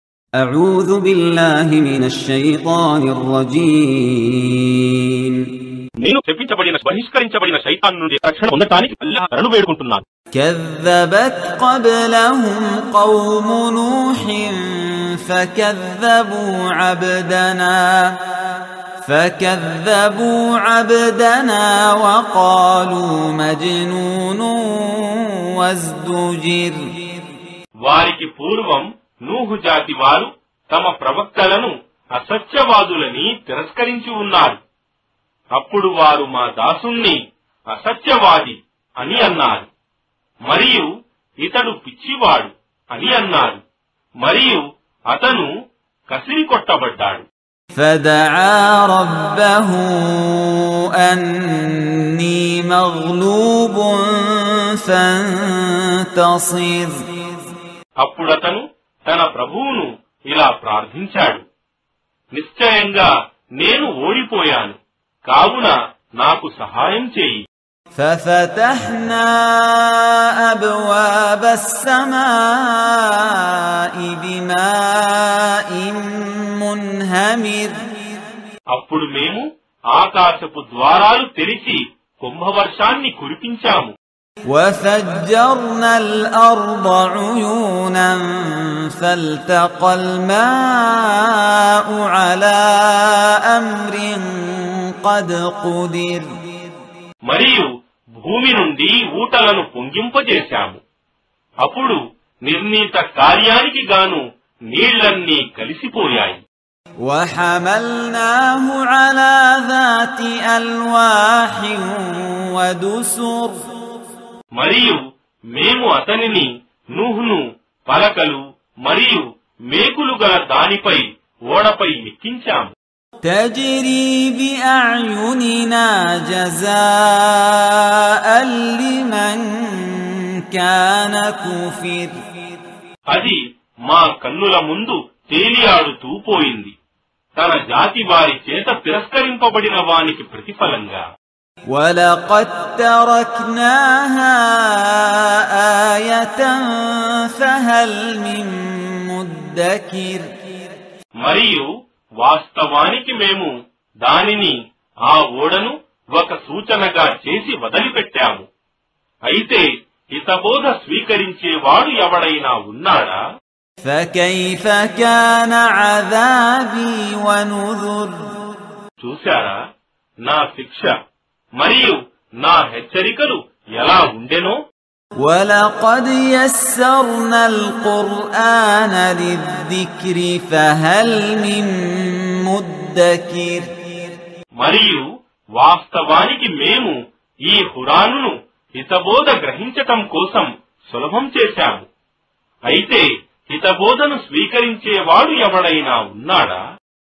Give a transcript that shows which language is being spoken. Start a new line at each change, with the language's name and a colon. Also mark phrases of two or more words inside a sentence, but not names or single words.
Arabic: أعوذ بالله من الشيطان الرجيم
Telugu: నేను చెప్పించబడిన బహిష్కరించబడిన శైతాను నుండి రక్షణ పొందడానికి అల్లాహ్ శరణు వేడుకుంటున్నాను.
Arabic: كذبت قبلهم قوم نوح فكذبوا عبدنا وقالوا مجنون وازدجر.
Telugu: వారికి పూర్వం నూహు జాతి వారు తమ ప్రవక్తలను అసత్యవాదులని తిరస్కరించి ఉన్నారు. అప్పుడు వారు మా దాసుణ్ణి అసత్యవాది అని అన్నారు, మరియు ఇతడు పిచ్చివాడు అని అన్నారు, మరియు అతను కసిరి కొట్టబడ్డాడు.
Arabic: فدعا ربه أني مغلوب فانتصر.
Telugu: అప్పుడతను తన ప్రభువును ఇలా ప్రార్థించాడు, నిశ్చయంగా నేను ఓడిపోయాను, కావున నాకు సహాయం చేయి.
Arabic: ففتحنا أبواب السماء بماء منهمر.
Telugu: అప్పుడు మేము ఆకాశపు ద్వారాలు తెరిచి కుంభవర్షాన్ని కురిపించాము.
Arabic: وفجرنا الأرض عيونا فالتقى الماء على أمر قد قدر.
Telugu: మరియు భూమి నుండి ఊటలను పొంగింపజేశాము. అప్పుడు నిర్ణీత కార్యానికి గాను నీళ్లన్నీ కలిసిపోయాయి.
Arabic: وحملناه على ذات ألواح ودسر.
Telugu: మరియు మేము అతనిని నూహును పలకలు మరియు మేకులు గల దానిపై ఓడపై ఎక్కించాము.
Arabic: تجري بأعيننا جزاء لمن كان كفر.
Telugu: అది మా కన్నుల ముందు తేలియాడుతూ పోయింది, తన జాతి వారి చేత తిరస్కరింపబడిన వానికి ప్రతిఫలంగా.
Arabic: ولقد تركناها آية فهل من مدكر.
Telugu: మరియు వాస్తవానికి మేము దానిని ఆ ఓడను ఒక సూచనగా చేసి వదిలిపెట్టాము. అయితే హితబోధ స్వీకరించేవాడు ఎవడైనా ఉన్నాడా?
Arabic: فكيف كان عذابي ونذر.
Telugu: చూశారా నా శిక్ష మరియు నా హెచ్చరికలు ఎలా ఉండెనో.
Arabic: ولقد يسرنا القرآن للذكر فهل من مدكر.
Telugu: మరియు వాస్తవానికి మేము ఈ ఖురానును హితబోధ గ్రహించటం కోసం సులభం చేశాము. అయితే హితబోధను స్వీకరించేవాడు ఎవడైనా ఉన్నాడా?